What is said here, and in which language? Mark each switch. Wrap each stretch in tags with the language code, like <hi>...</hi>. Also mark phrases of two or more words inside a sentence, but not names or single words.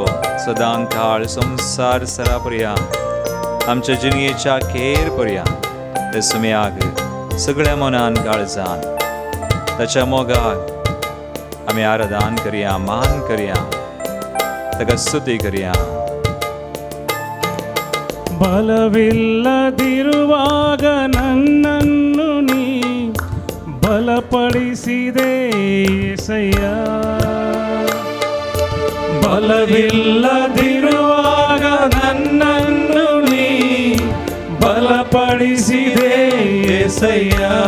<kok>सदां काळ संवसार सरा पर्यंत आमच्या जिणयेच्या अखेर पर्यंत ते सुमयाक सगळ्या मनान काळजान ताच्या मोगाक आमी आराधन करया, मान करया, ताका स्तुती करया.</kok> <kn>ಬಲವಿಲ್ಲದಿರುವಾಗ ನನ್ನನ್ನು ನೀ ಬಲಪಡಿಸಿದೆ యేసయ్య. ಬಲವಿಲ್ಲದಿರುವಾಗ ನನ್ನನ್ನು ನೀ ಬಲಪಡಿಸಿದೆ యేసయ్య.</kn>